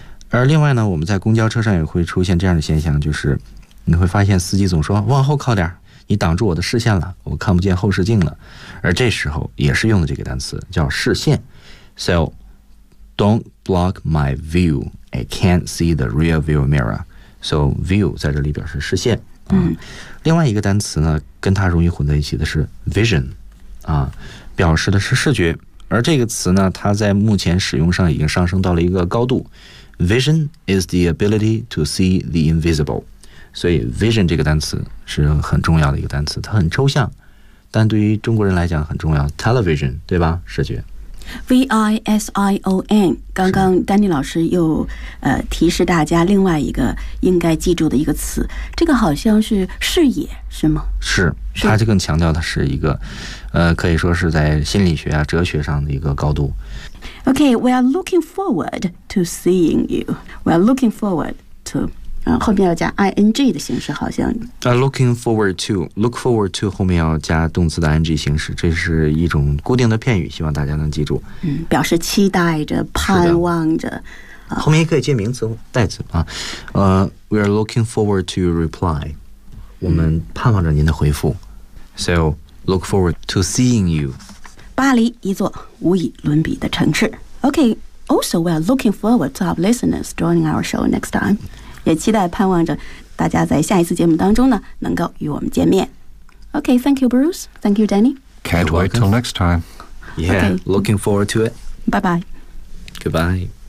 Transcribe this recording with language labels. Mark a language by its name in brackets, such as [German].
[Chinese] 而另外呢，我们在公交车上也会出现这样的现象，就是你会发现司机总说往后靠点，你挡住我的视线了，我看不见后视镜了。而这时候也是用的这个单词叫视线。 [English] So don't block my view, I can't see the rear view mirror. [Chinese] So view 在这里表示视线、嗯、另外一个单词呢，跟它容易混在一起的是 vision、表示的是视觉。而这个词呢，它在目前使用上已经上升到了一个高度。 [English] Vision is the ability to see the invisible。 [Chinese] 所以 vision 这个单词是很重要的一个单词，它很抽象，但对于中国人来讲很重要。 television 对吧，视觉 [English] vision。 [Chinese] 刚刚丹尼老师又提示大家另外一个应该记住的一个词，这个好像是视野是吗？是，它就更强调的是一个可以说是在心理学啊哲学上的一个高度。 [English] OK, we are looking forward to seeing you. We are looking forward to [Chinese] 后面要加 ing 的形式，好像 looking forward to， look forward to 后面要加动词的 ing 形式，这是一种固定的片语，希望大家能记住。嗯，表示期待着，盼望着。后面也可以接名词代词啊。 [English] We are looking forward to your reply。 [Chinese] 我们盼望着您的回复。 [English] So look forward to seeing you。 [Chinese] 巴黎，一座无以伦比的城市。 [English] OK， also we are looking forward to our listeners joining our show next time。 [Chinese] 也期待盼望着大家在下一次节目当中呢能够与我们见面。 [English] OK, thank you Bruce, thank you Danny. Can't wait till next time. Yeah, looking forward to it. Bye bye. Goodbye.